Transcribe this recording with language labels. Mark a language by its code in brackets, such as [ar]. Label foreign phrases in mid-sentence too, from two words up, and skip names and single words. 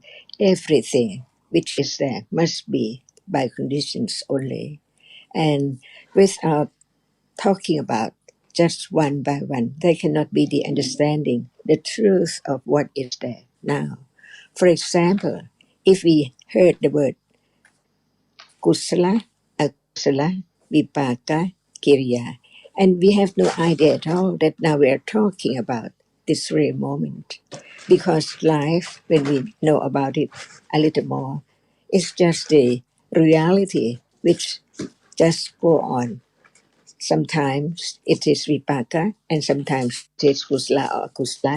[en] Everything which is there must be by conditions only. And without talking about just one by one, there cannot be the understanding, the truth of what is there now. For example, if we heard the word [pi] kusala, akusala, vipaka, kiriya, [en] and we have no idea at all that now we are talking about this very moment. Because life, when we know about it a little more, is just a reality which just go on. Sometimes it is vipaka and sometimes it is kusala or akusala.